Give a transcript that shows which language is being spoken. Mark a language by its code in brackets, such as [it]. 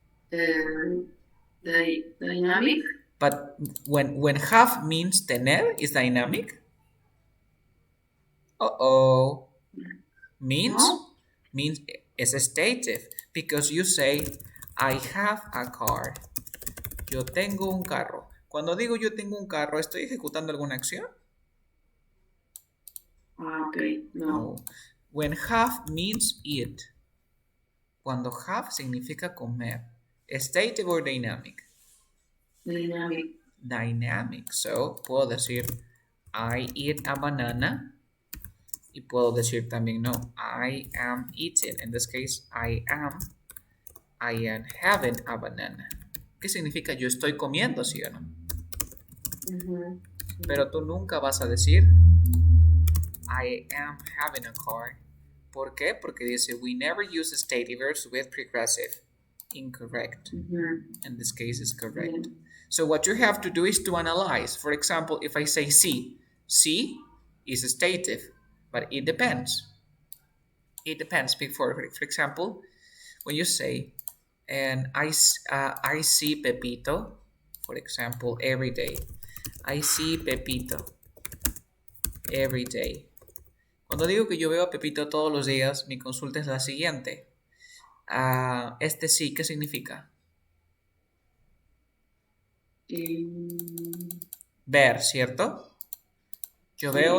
[en] The dynamic? But when have means tener is dynamic. Uh-oh. Means No. means is a stative because you say I have a car. [es] Yo tengo un carro. Cuando digo yo tengo un carro, ¿estoy ejecutando alguna acción? [en] Ah, okay. No. No. When have means eat. [es] Cuando have significa comer. [en] Stative or dynamic? Dynamic. Dynamic. So, [es] puedo decir [en] I eat a banana. [es] Y puedo decir también no. [en] I am eating. In this case, I am having a banana. [es] ¿Qué significa yo estoy comiendo, sí o no? Mhm. Pero tú nunca vas a decir [en] I am having a car. [es] ¿Por qué? Porque dice [en] we never use stative verbs with progressive. Incorrect. Mhm. In this case, is Yeah. correct. So what you have to do is to analyze. For example, if I say see is stative, but it depends. It depends. For example, when you say, and I see Pepito, for example, every day. I see Pepito every day. [es] Cuando digo que yo veo a Pepito todos los días, mi consulta es la siguiente. Este sí, ¿qué significa? Mm, Ver, ¿cierto? Yo veo